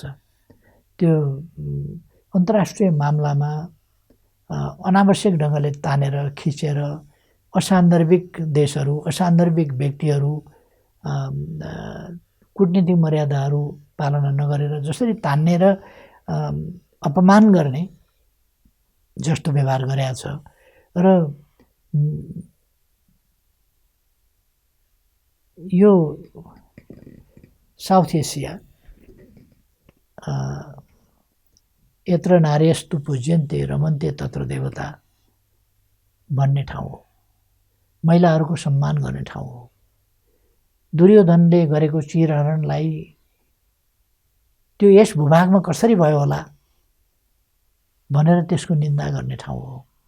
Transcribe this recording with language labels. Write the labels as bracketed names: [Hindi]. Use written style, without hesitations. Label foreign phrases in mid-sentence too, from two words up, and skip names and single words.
[Nepali] त्यो अन्तर्राष्ट्रिय मामलामा अनावश्यक ढङ्गले तानेर खिचेर असान्दर्भिक देशहरू, असान्दर्भिक व्यक्तिहरू, कूटनीतिक मर्यादाहरू पालना नगरेर जसरी तान्ने र अपमान गर्ने जस्तो व्यवहार गरेको छ। र यो साउथ एसिया [Sanskrit] यत्र नार्यस्तु पूज्यन्ते रमन्ते तत्र देवता [Nepali] भन्ने ठाउँ हो, महिलाहरूको सम्मान गर्ने ठाउँ हो। दुर्योधनले गरेको चिरहरणलाई त्यो यस भूभागमा कसरी भयो होला भनेर त्यसको निन्दा गर्ने ठाउँ हो।